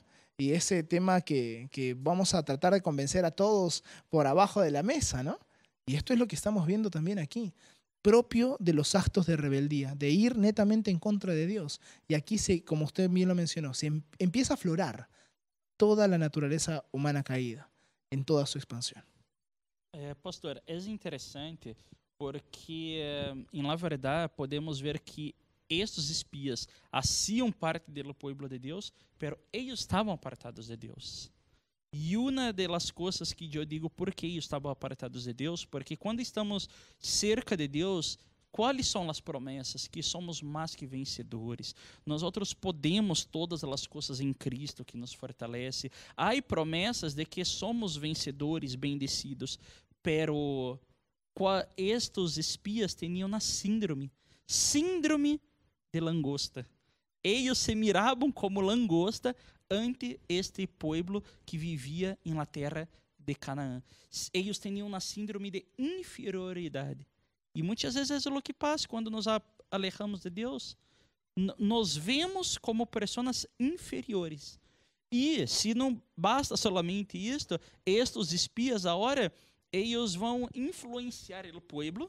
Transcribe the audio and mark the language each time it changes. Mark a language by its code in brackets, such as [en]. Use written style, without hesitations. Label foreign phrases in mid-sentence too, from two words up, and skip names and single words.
[es] Y ese tema que vamos a tratar de convencer a todos por abajo de la mesa, ¿no? Y esto es lo que estamos viendo también aquí, propio de los actos de rebeldía, de ir netamente en contra de Dios. Y aquí, como usted bien lo mencionó, se empieza a aflorar toda la naturaleza humana caída en toda su expansión. Pastor, [pt] é interessante porque, na verdade, podemos ver que estes espias [es] hacían parte del pueblo de Dios, pero ellos estaban apartados de Dios. [pt] E uma das coisas que eu digo, por que eles estavam apartados de Deus? Porque quando estamos cerca de Deus, quais são as promessas? Que somos mais que vencedores. Nós outros podemos todas as coisas em Cristo que nos fortalece. Há promessas de que somos vencedores, [es] bendecidos, pero [pt] estes espias tinham uma síndrome de langosta. Eles se miravam como langosta ante este povo que vivia em la terra de Canaã. Eles tinham uma síndrome de inferioridade. E muitas vezes é o que passa quando nos alejamos de Deus. Nos vemos como pessoas inferiores. E se não basta somente isto, estes espias agora, eles vão influenciar o povo.